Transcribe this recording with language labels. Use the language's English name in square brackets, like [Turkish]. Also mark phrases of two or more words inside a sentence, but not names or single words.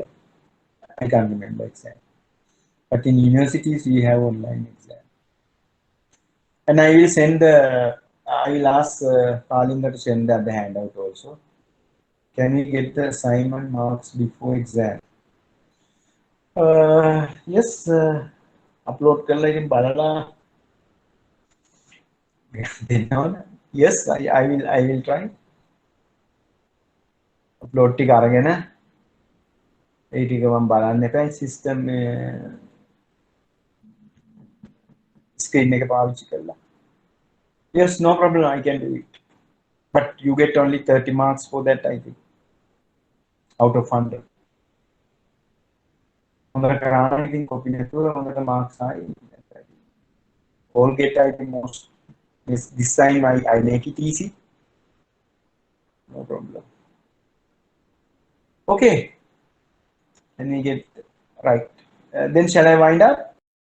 [English] I can't remember exactly. But in universities, we have online exam. And I will send the, I will ask Palinga to send the other handout also. Can we get the assignment marks before exam? Yes, [Sinhala] upload කරලා ඉතින් බලලා දෙන්නවද? [English] Yes, I will try. [Sinhala] Upload ටික අරගෙන ඒ ටික මම බලන්න එපා [English] system screen [Sinhala] එක පාවිච්චි කරලා. [English] Yes, no problem, I can do it. But you get only 30 marks for that, I think, out of 100. [Sinhala] හොඳට කරාන ඉතින් කොපි නැතුව හොඳට marks ආයි. [English] All get, I think, most. Yes, this time I make it easy. No problem. Okay. Let me get right. Then shall I wind up?